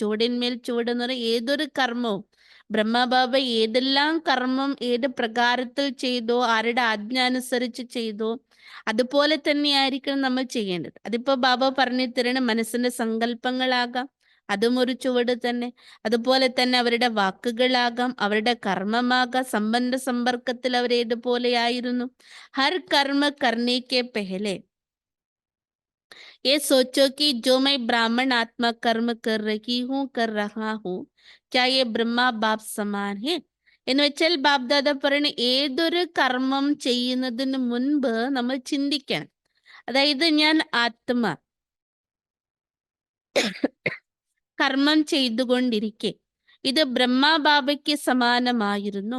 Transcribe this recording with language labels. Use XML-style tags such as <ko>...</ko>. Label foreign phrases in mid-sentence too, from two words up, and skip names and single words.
<ml>ചുവടിന്മേൽ ചുവട് എന്ന് പറയുന്ന ഏതൊരു കർമ്മവും ബ്രഹ്മബാബ ഏതെല്ലാം കർമ്മം ഏത് പ്രകാരത്തിൽ ചെയ്തോ, ആരുടെ ആജ്ഞ അനുസരിച്ച് ചെയ്തോ, അതുപോലെ തന്നെയായിരിക്കണം നമ്മൾ ചെയ്യേണ്ടത്. അതിപ്പോ ബാബ പറഞ്ഞു തരണ മനസ്സിന്റെ സങ്കല്പങ്ങളാകാം, അതും ഒരു ചുവട് തന്നെ. അതുപോലെ തന്നെ അവരുടെ വാക്കുകളാകാം, അവരുടെ കർമ്മമാകാം, സംബന്ധ സമ്പർക്കത്തിൽ അവർ ഏതുപോലെയായിരുന്നു.</ml> <hi>हर कर्म करने के पहले ये सोचो कि जो मैं ब्राह्मण आत्मा कर्म कर रहा हूँ क्या ये ब्रह्मा बाप समान है.</hi> <ml>എന്ന് വെച്ചാൽ ബാബ്ദാദ പറയുന്ന ഏതൊരു കർമ്മം ചെയ്യുന്നതിന് മുൻപ് നമ്മൾ ചിന്തിക്കണം. അതായത് ഞാൻ ആത്മ കർമ്മം ചെയ്തുകൊണ്ടിരിക്കെ ഇത് ബ്രഹ്മബാബയ്ക്ക് സമാനമായിരുന്നു.</ml>